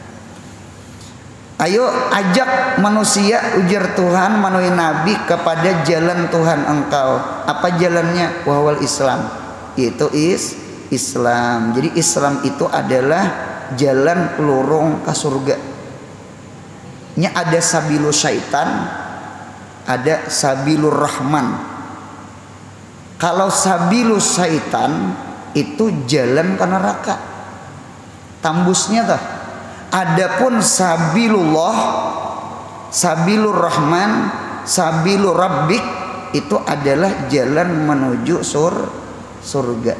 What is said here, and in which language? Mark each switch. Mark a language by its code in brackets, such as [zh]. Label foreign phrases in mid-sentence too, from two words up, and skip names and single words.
[bjn] Ayo ajak manusia, ujar Tuhan melalui Nabi, kepada jalan Tuhan engkau. Apa jalannya? [ar] وهو الإسلام. [bjn] Itu Islam. Jadi Islam itu adalah jalan lorong ke surga. Nya ada [ar] سبيل الشيطان, [bjn] ada [ar] سبيل الرحمن. [bjn] Kalau [ar] سبيل الشيطان [bjn] itu jalan ke neraka, tambusnya tuh. Adapun sabilullah, [ar] سبيل الرحمن, سبيل ربك [bjn] itu adalah jalan menuju surga.